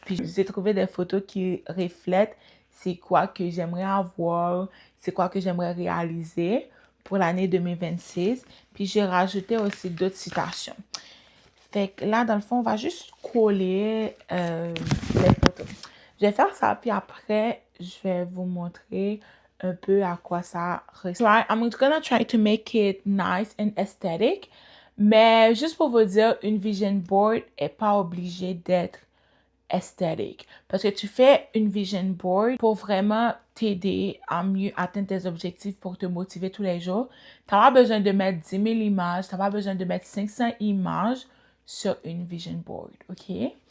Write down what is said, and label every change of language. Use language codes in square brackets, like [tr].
[fr] Puis j'ai trouvé des photos qui reflètent c'est quoi que j'aimerais avoir, c'est quoi que j'aimerais réaliser pour l'année 2026. Puis j'ai rajouté aussi d'autres citations. Fait que là, dans le fond, on va juste coller les photos. Je vais faire ça, puis après, je vais vous montrer un peu à quoi ça ressemble. [en] I'm gonna try to make it nice and aesthetic. [fr] Mais juste pour vous dire, une vision board n'est pas obligée d'être esthétique. Parce que tu fais une vision board pour vraiment t'aider à mieux atteindre tes objectifs, pour te motiver tous les jours. Tu n'as pas besoin de mettre 10 000 images, tu n'as pas besoin de mettre 500 images sur une vision board, ok?